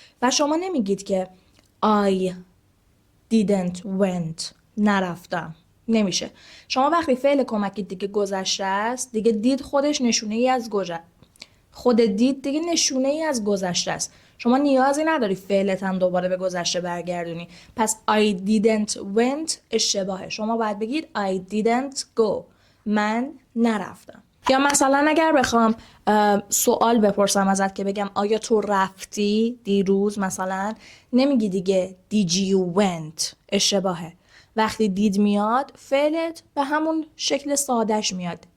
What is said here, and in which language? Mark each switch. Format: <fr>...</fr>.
<fa>و شما نمیگید که</fa> <en>I didn't went.</en> <fa>نرفتم. نمیشه. شما وقتی فعل کمکی دیگه گذشته است، دیگه دید خودش نشونه ای از خود دید دیگه نشونه ای از گذشته است. شما نیازی نداری فعلت هم دوباره به گذشته برگردونی. پس</fa> <en>I didn't went</en> <fa>اشتباهه. شما باید بگید</fa> <en>I didn't go.</en> <fa>من نرفتم. یا مثلا اگر بخوام سوال بپرسم ازت که بگم آیا تو رفتی دیروز، مثلا نمیگی دیگه</fa> <en>did you went،</en> <fa>اشتباهه. وقتی دید میاد فعلت به همون شکل سادهش میاد.</fa>